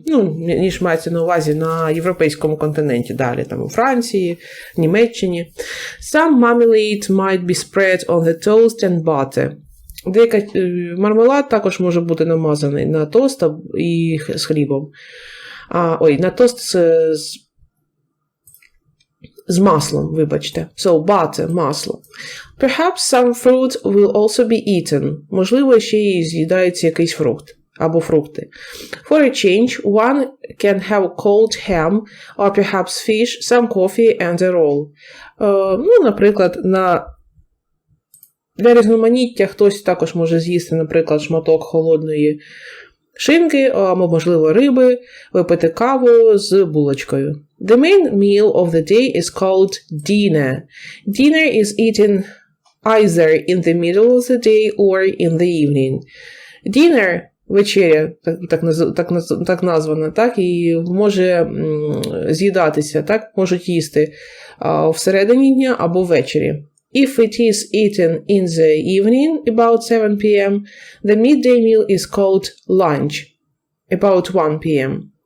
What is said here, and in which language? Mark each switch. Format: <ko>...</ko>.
<uk>Ну, ніж мається на увазі на європейському континенті. Далі, там у Франції, Німеччині.</uk> <en>Some marmalade might be spread on the toast and butter.</en> <uk>Деяка мармелад також може бути намазаний на тост і з хлібом. На тост з маслом, вибачте.</uk> <en>So, butter, масло. Perhaps some fruit will also be eaten.</en> <uk>Можливо, ще й з'їдається якийсь фрукт або фрукти.</uk> <en>For a change, one can have cold ham or perhaps fish, some coffee and a roll.</en> <uk>Наприклад, для різноманіття хтось також може з'їсти, наприклад, шматок холодної шинки, або, можливо, риби, випити каву з булочкою.</uk> <en>The main meal of the day is called dinner. Dinner is eaten either in the middle of the day or in the evening.</en> <uk>Dinner, вечеря, так названа, так, і може з'їдатися, так, можуть їсти всередині дня або ввечері.</uk> <en>If it is eaten in the evening, about 7 p.m., the midday meal is called lunch, about 1 p.m.</en>